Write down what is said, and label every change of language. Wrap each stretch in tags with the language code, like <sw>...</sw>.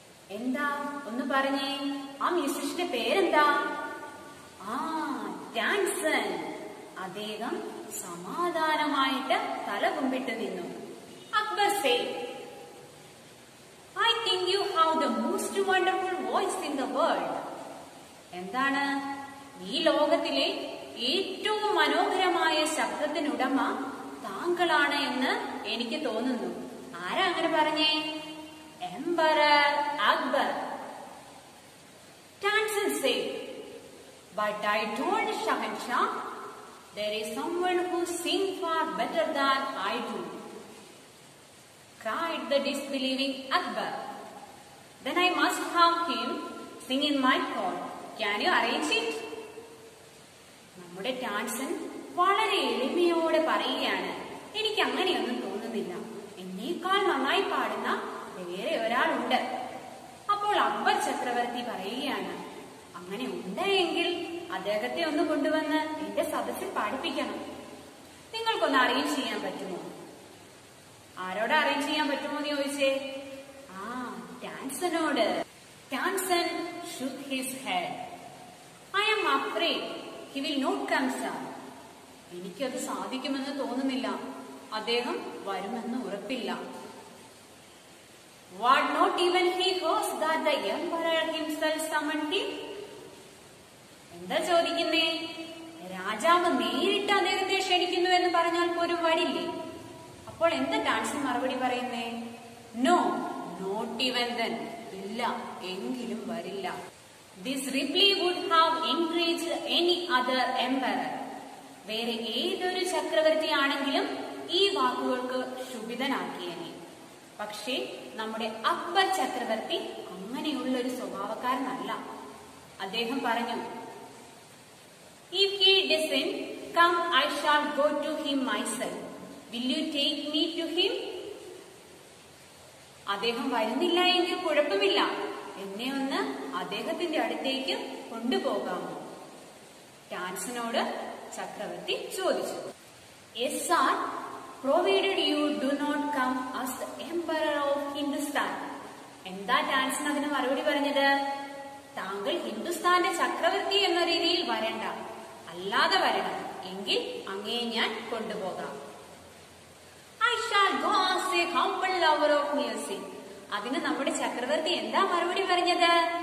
<ml>എന്താ ഒന്ന് പറഞ്ഞേ, ആ മ്യൂസിഷ്യന്റെ പേരെന്താ? ആ, ടാൻസൻ. അദ്ദേഹം സമാധാനമായിട്ട് തല കുമ്പിട്ട് നിന്നു.</ml> <en>Akbar said, I think you have the most wonderful voice in the world.</en> <ml>എന്താണ്? ഈ ലോകത്തിലെ ഏറ്റവും മനോഹരമായ ശബ്ദത്തിനുടമ താങ്കളാണ് എന്ന് എനിക്ക് തോന്നുന്നു. ആരാ അങ്ങനെ പറഞ്ഞേ? Emperor Akbar.</ml> <en>Tansen said, but I told Shahanshah, there is someone who sings far better than I do. Cried the disbelieving Akbar. Then I must have him sing in my court. Can you arrange it?</en> <ml>നമ്മുടെ ടാൻസൻ വളരെ എളിമയോടെ പറയുകയാണ്, എനിക്ക് അങ്ങനെയൊന്നും തോന്നുന്നില്ല, എന്നേക്കാൾ നന്നായി പാടുന്ന വേറെ ഒരാളുണ്ട്. അപ്പോൾ അക്ബർ ചക്രവർത്തി പറയുകയാണ്, അങ്ങനെ ഉണ്ടെങ്കിൽ അദ്ദേഹത്തെ ഒന്ന് കൊണ്ടുവന്ന് എന്റെ സദസ്സിൽ പാടിപ്പിക്കണം. നിങ്ങൾക്കൊന്ന് അറേഞ്ച് ചെയ്യാൻ പറ്റുമോ? ആരോട് അറേഞ്ച് ചെയ്യാൻ പറ്റുമോ എന്ന് ചോദിച്ചേ? ആ, ടാൻസനോട്.</ml> <en>Tansen shook his head. I am afraid he will not come, sir.</en> <ml>എനിക്കത് സാധിക്കുമെന്ന് തോന്നുന്നില്ല, അദ്ദേഹം വരുമെന്ന് ഉറപ്പില്ല.</ml> <en>What, not even he knows that the emperor himself summoned him?</en> <ml>എന്താ ചോദിക്കുന്നേ? രാജാവ് നേരിട്ട് അദ്ദേഹത്തെ ക്ഷണിക്കുന്നു എന്ന് പറഞ്ഞാൽ പോലും വരില്ലേ? അപ്പോൾ എന്താ ടാൻസൻ മറുപടി പറയുന്നേ?</ml> <en>No, not even then.</en> <ml>ഇല്ല, എങ്കിലും വരില്ല.</ml> <en>This reply would have encouraged any other emperor.</en> <ml>വേറെ ഏതൊരു ചക്രവർത്തി ആണെങ്കിലും ഈ വാക്കുകൾക്ക് ശുഭിതനാക്കിയേനെ. പക്ഷേ നമ്മുടെ അക്ബർ ചക്രവർത്തി അങ്ങനെയുള്ള ഒരു സ്വഭാവക്കാരനല്ല. അദ്ദേഹം പറഞ്ഞു,</ml> <en>if he doesn't come, I shall go to him myself. Will you take me to him?</en> <ml>അദ്ദേഹം വരുന്നില്ല എങ്കിൽ കുഴപ്പമില്ല, എന്നെ ഒന്ന് അദ്ദേഹത്തിന്റെ അടുത്തേക്ക് കൊണ്ടുപോകാമോ? ടാൻസനോട് ചക്രവർത്തി ചോദിച്ചു.</ml> <en>Yes, sir, provided you do not come as the emperor of Hindustan.</en> <ml>എന്താ ടാൻസൻ അതിന് മറുപടി പറഞ്ഞത്? താങ്കൾ ഹിന്ദുസ്ഥാന്റെ ചക്രവർത്തി എന്ന രീതിയിൽ വരണ്ട, അല്ലാതെ വരണം, എങ്കിൽ അങ്ങയെ ഞാൻ കൊണ്ടുപോകാം.</ml> <en>I shall go as a humble lover of music.</en> <ml>അതിന് നമ്മുടെ ചക്രവർത്തി എന്താ മറുപടി പറഞ്ഞത്?</ml>